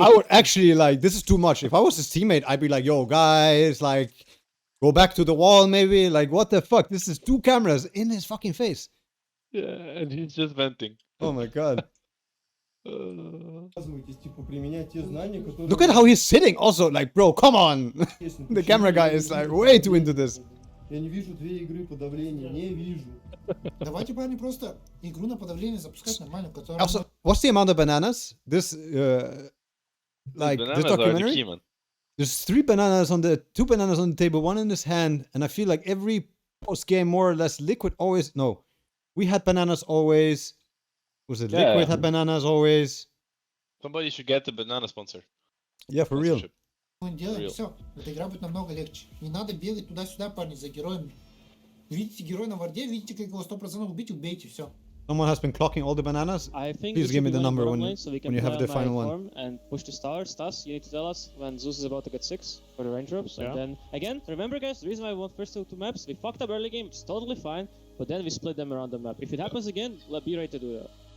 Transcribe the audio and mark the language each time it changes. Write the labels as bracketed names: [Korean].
[English] I would actually like, this is too much. If I was his teammate, I'd be like, yo, guys, like, go back to the wall maybe. Like, what the fuck? This is 2 cameras in his fucking face. Yeah, and he's just venting. Oh my god. Look Look at how he's sitting also, like, bro, come on. The camera guy is like way too into this. [Russian] Давайте, парни, просто игру на подавление запускать нормально, которая... [English] Also, what's the amount of bananas? This, like, this documentary? There's 3 bananas on the, 2 bananas on the table, 1 in his hand, and I feel like every post-game, more or less, Liquid always, no. We had bananas always. Was it Liquid had bananas always? Somebody should get the banana sponsor. Yeah, for real. [Russian] Мы делаем все. Эта игра будет намного легче. Не надо бегать туда-сюда, парни, за героями. Видите героя на варде, видите, как его 100% убить, убейте, все. [English] Someone has been clocking all the bananas. I think please give me the number when you have the final one. And push the star. Stas, you need to tell us when Zeus is about to get 6 for the range drops. And then, again, remember guys, the reason why we won first 2 maps, we fucked up early game, it's totally fine, but then we split them around the map. If it happens again, be ready to do that.